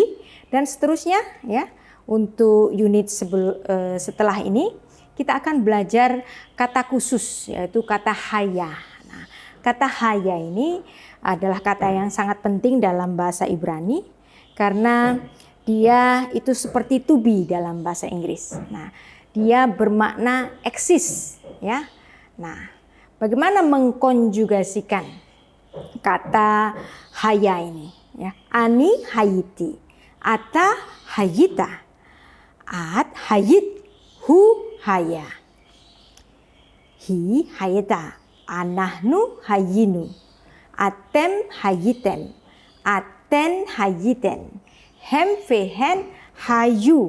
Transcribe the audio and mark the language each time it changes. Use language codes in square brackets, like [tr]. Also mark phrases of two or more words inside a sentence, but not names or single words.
[id] Dan seterusnya, ya, untuk unit setelah ini kita akan belajar kata khusus, yaitu kata haya. Nah, kata haya ini adalah kata yang sangat penting dalam bahasa Ibrani karena dia itu seperti [en] to be [id] dalam bahasa Inggris. Nah, dia bermakna eksis, ya. Nah, bagaimana mengkonjugasikan kata haya ini, ya? [he] אני הייתי, אתה היית, את היית, הוא היה, היא הייתה, אנחנו היינו, אתם הייתן, אתן הייתן, הם והן היו.